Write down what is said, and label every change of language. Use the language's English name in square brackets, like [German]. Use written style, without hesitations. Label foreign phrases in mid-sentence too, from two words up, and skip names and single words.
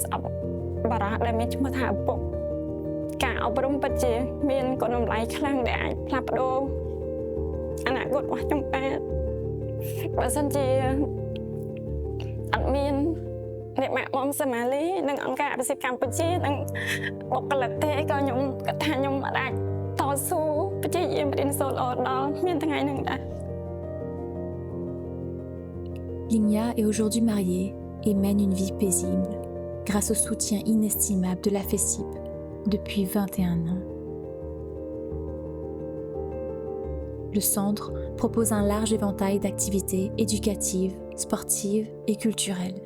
[Khmer] ស្អប់បារម្ភដែលមានឈ្មោះថាឪពុកការអប់រំពិតជាមានគុណតម្លៃខ្លាំងដែលអាចផ្លាស់ប្ដូរអនាគតរបស់ខ្ញុំបានបើសិនជាអត់មានអ្នកម៉ាក់បងសមាលីនិងអង្គការអភិសិទ្ធកម្ពុជានិងបុគ្គលិកទេក៏ខ្ញុំគិតថាខ្ញុំអាចតស៊ូព្យាយាមរៀនសូត្រល្អដល់មានថ្ងៃហ្នឹងដែរ [French] Ligna est aujourd'hui mariée et mène une vie paisible grâce au soutien inestimable de la FESIP depuis 21 ans. Le centre propose un large éventail d'activités éducatives, sportives et culturelles.